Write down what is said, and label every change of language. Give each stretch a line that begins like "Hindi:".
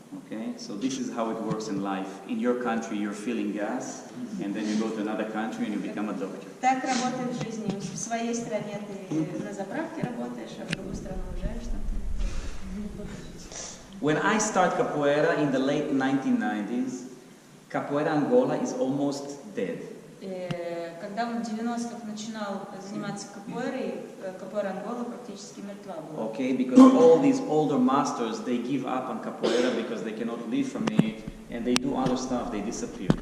English: Okay, so this is how it works in life. In your country, you're filling gas, and then you go to another country and you become a doctor.
Russian: Так работает в жизни. В своей стране ты на заправке работаешь, а в другую страну уезжаешь там.
English: When I start capoeira in the late 1990s, capoeira Angola is almost dead.
Russian: Когда он в 90-х начинал заниматься капоэйрой, капоэйра Ангола практически мертва была.
English: Okay, because all these older masters, they give up on capoeira because they cannot live from it, and they do other stuff, they disappear.